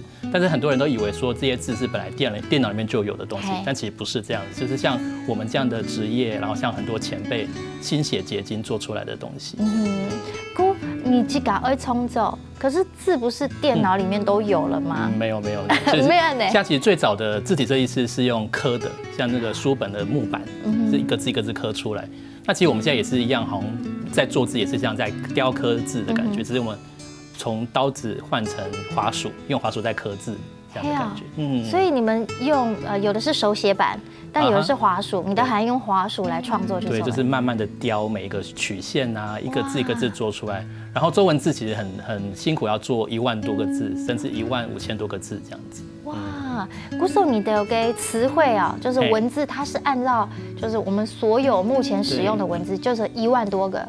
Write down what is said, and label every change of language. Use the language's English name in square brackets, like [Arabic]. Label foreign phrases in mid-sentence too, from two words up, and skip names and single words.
[Chinese] 但是很多人都以為說這些字是本來電腦裡面就有的東西，但其實不是這樣子，就是像我們這樣的職業，然後像很多前輩心血結晶做出來的東西。你自己愛創作，可是字不是電腦裡面都有了嗎？沒有，沒有。像其實最早的字體設計師是用刻的，像那個書本的木板，是一個字一個字刻出來。那其實我們現在也是一樣，好像在做字也是像在雕刻字的感覺，只是我們從刀子換成滑鼠，用滑鼠在刻字這樣的感覺。所以你們用有的是手寫板，但有的是滑鼠，你都還用滑鼠來創作，對，就是慢慢的雕每一個曲線啊，一個字一個字做出來。然後做文字其實很辛苦，要做1萬多個字，甚至15000多個字這樣子。哇，古時候你的個詞彙啊，就是文字，它是按照就是我們所有目前使用的文字，就是1萬多個。